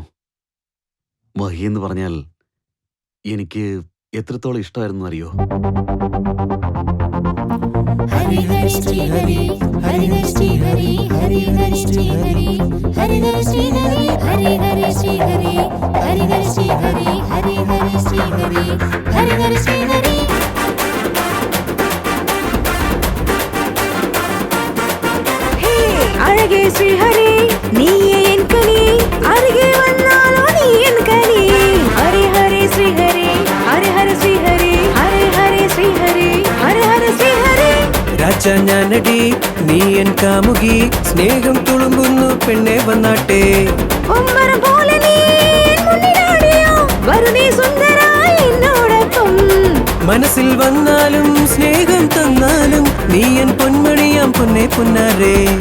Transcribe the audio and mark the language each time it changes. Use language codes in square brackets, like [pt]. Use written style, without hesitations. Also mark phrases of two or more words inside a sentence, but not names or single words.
[ml] മഹി എന്ന് പറഞ്ഞാൽ എനിക്ക് എത്രത്തോളം ഇഷ്ടമായിരുന്നു അറിയോ? ഹരി ഹരി ശ്രീ ഹരി, ഹരി ഹരി ശ്രീ ഹരി, ഹരി ഹരി ശ്രീ ഹരി, ഹരി ഹരി ശ്രീ ഹരി, ഹരി ഹരി ശ്രീ ഹരി, ഹരി ഹരി ശ്രീ ഹരി, ഹരി ഹരി ശ്രീ ഹരി, ഹരി ഹരി ശ്രീ ഹരി. [ta] அழகே ஸ்ரீஹரி, நீயே என் கனி, அருகே வந்தாலோ நீ என் கனி. ஹரி ஹரி ஸ்ரீஹரி, ஹரி ஹரி ஸ்ரீஹரி, ஹரி ஹரி ஸ்ரீஹரி, ஹரி ஹரி ஸ்ரீஹரி. [ml] ഞാനടി നീ എൻ കാമുകി സ്നേഹം തുളുമ്പുന്നു പെണ്ണെ വന്നാട്ടെ ഒമ്പരം പോലെ നീ എൻ മുന്നിലാടിയോ വരു നീ സുന്ദരായി എന്നോടൊപ്പം മനസ്സിൽ വന്നാലും സ്നേഹം തന്നാലും നീ എൻ പൊന്മണിയാം പൊന്നെ പൊന്നാരേ